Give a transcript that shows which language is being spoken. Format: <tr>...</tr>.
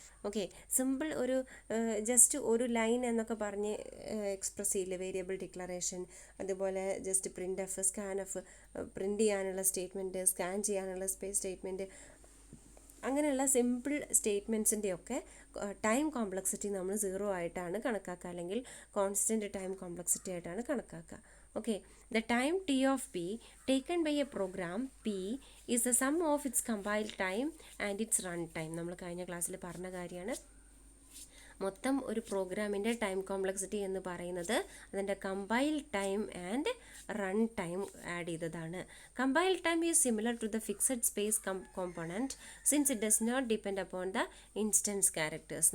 <ml>Okay, simple ഒരു just ഒരു line എന്നൊക്കെ പറഞ്ഞ് എക്സ്പ്രസ് ചെയ്യില്ലേ, വേരിയബിൾ ഡിക്ലറേഷൻ, അതുപോലെ just print F, scan F, print ചെയ്യാനുള്ള സ്റ്റേറ്റ്മെൻറ്റ്, സ്കാൻ ചെയ്യാനുള്ള സ്റ്റേറ്റ്മെൻറ്റ്, അങ്ങനെയുള്ള സിമ്പിൾ സ്റ്റേറ്റ്മെൻറ്റ്സിൻ്റെയൊക്കെ ടൈം കോംപ്ലക്സിറ്റി നമ്മൾ 0 ആയിട്ടാണ് കണക്കാക്കുക, അല്ലെങ്കിൽ കോൺസ്റ്റൻറ്റ് ടൈം കോംപ്ലക്സിറ്റി ആയിട്ടാണ് കണക്കാക്കുക.</ml> <en>Okay, the time t of p taken by a program p is the sum of its compile time and its run time.</en> <ml>നമ്മൾ കഴിഞ്ഞ ക്ലാസ്സിൽ പറഞ്ഞ കാര്യമാണ്. മൊത്തം ഒരു പ്രോഗ്രാമിൻ്റെ ടൈം കോംപ്ലക്സിറ്റി എന്ന് പറയുന്നത് അതിൻ്റെ compile time and run time add ചെയ്തതാണ്.</ml> <en>Compile time is similar to the fixed space component since it does not depend upon the instance characters.</en>